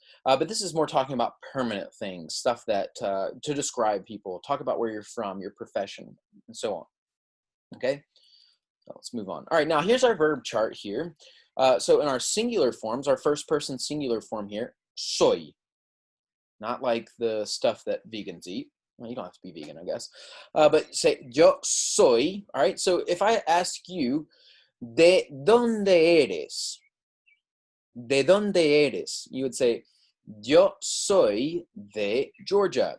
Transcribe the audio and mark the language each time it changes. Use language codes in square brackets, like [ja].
[en] But this is more talking about permanent things, stuff that to describe people, talk about where you're from, your profession, and so on. Okay, so let's move on. All right, now here's our verb chart here. So in our singular forms, our first person singular form here, soy. Not like the stuff that vegans eat. Well, you don't have to be vegan, I guess. But say yo soy. All right, so if I ask you, [es] ¿de dónde eres? ¿De dónde eres? [en] You would say, [es] yo soy de Georgia.